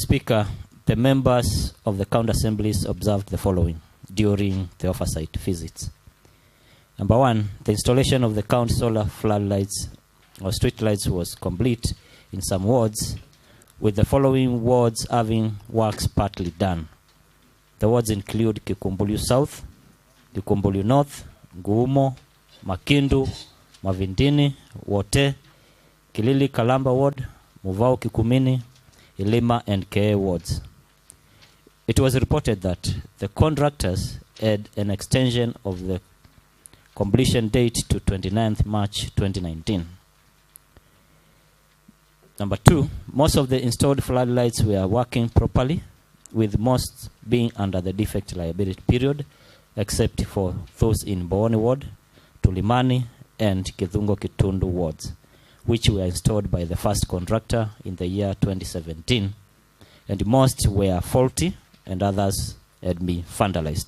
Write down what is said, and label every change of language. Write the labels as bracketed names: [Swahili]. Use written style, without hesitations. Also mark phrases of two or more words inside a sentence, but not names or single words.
[English] Speaker, the members of the county assemblies observed the following during the oversight visits. Number one, the installation of the county solar floodlights or street lights was complete in some wards, with the following wards having works partly done. The wards include Kikumbulu South, Kikumbulu North, Nguumo, Makindu, Mavindini, Wote, Kilili Kalamba Ward, Muvao Kikumini, Ilima, and Kee wards. It was reported that the contractors had an extension of the completion date to 29th March 2019. Number two, most of the installed floodlights were working properly, with most being under the defect liability period, except for those in Booni Ward, Tulimani, and Kithungo Kitundu wards, which were installed by the first contractor in the year 2017, and most were faulty and others had been vandalized.